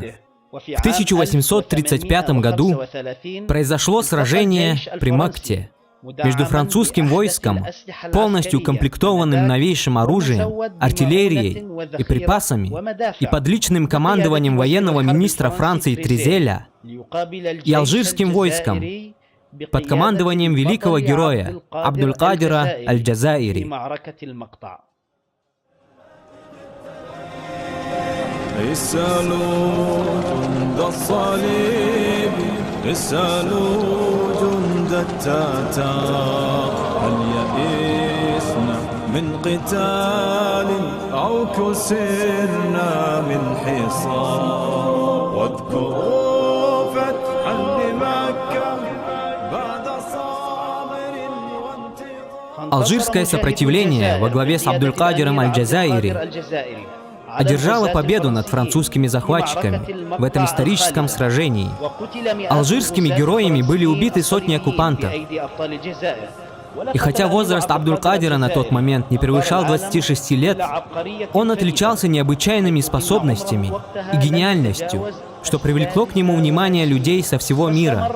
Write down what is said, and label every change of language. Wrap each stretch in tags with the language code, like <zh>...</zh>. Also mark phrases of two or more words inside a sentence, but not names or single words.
<ru>В 1835 году произошло сражение при Макте между французским войском, полностью укомплектованным новейшим оружием, артиллерией и припасами, и под личным командованием военного министра Франции Тризеля, и алжирским войском под командованием великого героя Абдуль-Кадира Аль-Джазаири.</ru> <ar>اسألوا جند الصليب اسألوا جند التتار هل يئسنا من قتال أو كسرنا من حصار واذكروا فتحا لمكة بعد صابر وانتظار.</ar> <ru>Алжирское сопротивление во главе с Абдуль-Кадиром Аль-Джазаири одержала победу над французскими захватчиками в этом историческом сражении. Алжирскими героями были убиты сотни оккупантов. И хотя возраст Абдуль-Кадира на тот момент не превышал 26 лет, он отличался необычайными способностями и гениальностью, что привлекло к нему внимание людей со всего мира.</ru>